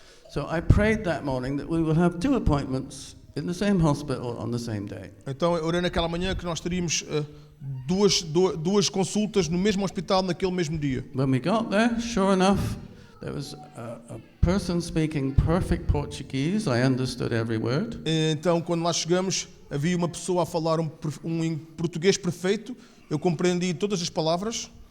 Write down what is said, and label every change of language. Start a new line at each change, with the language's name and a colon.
English: So I prayed that morning that we will have 2 appointments in the same hospital on the same day.
Portuguese: Então eu orei naquela manhã que nós teríamos duas consultas no mesmo hospital naquele mesmo dia.
English: When we got there, sure enough, there was a person speaking perfect Portuguese. I understood every word.
Portuguese: Então quando lá chegamos, havia uma pessoa a falar um português perfeito. Eu compreendi todas as palavras.